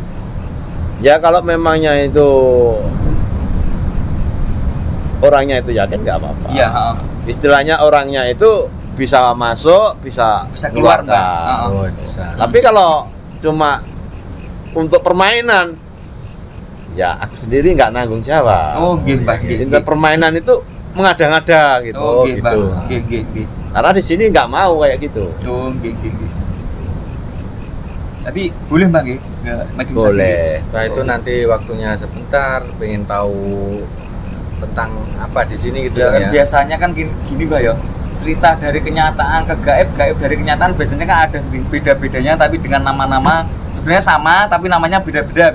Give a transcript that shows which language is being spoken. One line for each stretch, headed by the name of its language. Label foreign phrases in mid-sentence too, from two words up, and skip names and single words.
Indonesian: Ya kalau memangnya itu orangnya itu yakin nggak apa-apa. Iya, heeh. Istilahnya orangnya itu bisa masuk, bisa Keluar, Mbah. keluarkan. Heeh. Oh, bisa. Tapi kalau cuma untuk permainan, ya aku sendiri nggak nanggung jawab.
Javanese: Oh, nggih, Mbah. nggih,
Indonesian: Untuk
Javanese: nggih.
Indonesian: permainan itu mengada-ngada gitu. Oh, nggih, Mbah. gitu.
Javanese: Nggih, nggih, nggih.
Indonesian: Karena di sini nggak mau kayak gitu. Oh,
Javanese: nggih, nggih, nggih.
Indonesian: Tapi boleh, Mbah, nggih? Nggak medium sasi. Boleh. Nah, itu nanti waktunya sebentar, pengen tahu tentang apa di sini gitu Ya, ya. biasanya kan gini, Mbah ya. Cerita dari kenyataan ke gaib, gaib dari kenyataan biasanya kan ada sedikit beda-bedanya tapi dengan nama-nama sebenarnya sama tapi namanya beda-beda.